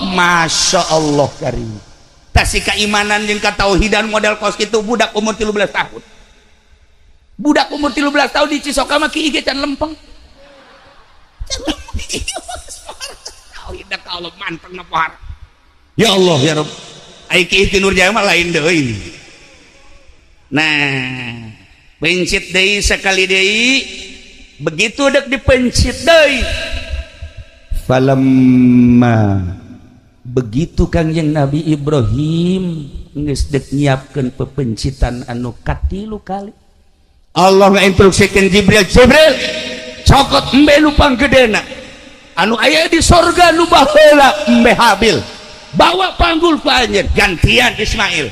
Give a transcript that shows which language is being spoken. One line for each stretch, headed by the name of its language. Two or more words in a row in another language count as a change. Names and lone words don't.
Arabic: ما شاء الله كريم.
Sundanese: Tasih keimanan jeung katauhidan model kos kitu budak umur 13 tahun. Budak umur 13 tahun di Cisoka mah kieu ge can lempeng. Tauhid ka Allah manteng na pohar.
Arabic: يا الله يا رب.
Sundanese: Ai kieu ti Nurjaya mah lain deui. Nah, pencit deui sekali deui. Begitu dek dipencit deui. Falamma begitu Kangjeng Nabi Ibrahim geus dek nyiapkeun pepencitan anu katilu kali, Allah ngainstruksikeun Jibril cokot embe nu panggedena anu aya di sorga nu baheula embe Habil, bawa panggul ku anjeun gantian Ismail.